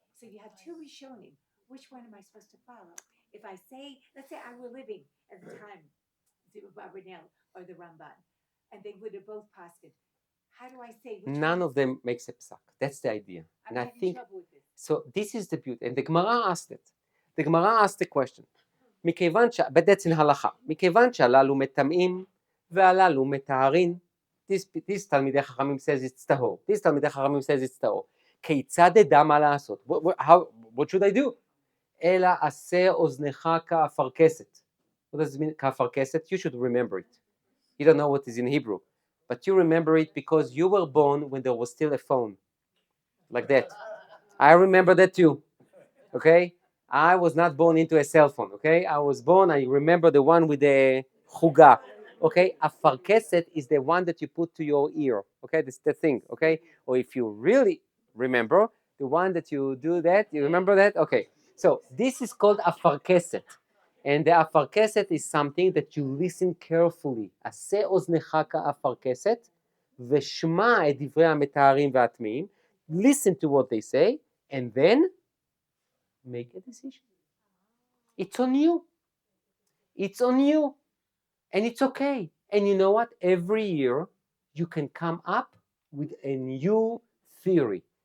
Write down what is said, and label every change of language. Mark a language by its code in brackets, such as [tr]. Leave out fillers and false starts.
[en] So you have two Rishonim. Which one am I supposed to follow? If I say, let's say I were living at the time, the Abarbanel or the Ramban, and they would have both passed it. How do I say which None of them makes a psak. That's the idea. I'm and I having think trouble with this. so. This is the beauty. And the Gemara asked it. The Gemara asked the question. But that's in halacha. [he] מכיוון שהללו מטמאים והללו מטהרין. [en] This תלמידי חכמים says it's tahor. This תלמידי חכמים says it's tahor. [he] כיצד אדע מה לעשות? [en] What should I do? [he] אלא עשה אוזנך כאפרכסת. [en] What does it mean, כאפרכסת? You should remember it. You don't know what is in Hebrew. But you remember it because you were born when there was still a phone. Like that. I remember that too. Okay? I was not born into a cell phone. Okay? I was born, I remember the one with the chuga. Okay? Afarkeset is the one that you put to your ear. Okay? That's the thing. Okay? Or if you really remember, the one that you do that, you remember that? Okay. So this is called afarkeset. And the afarkeset is something that you listen carefully. [he] עשה אוזנך כאפרכסת, ושמע את דברי המטהרים והטמאים. [en] Listen to what they say, and then make a decision. It's on you. It's on you. And it's okay. And you know what? Every year, you can come up with a new theory.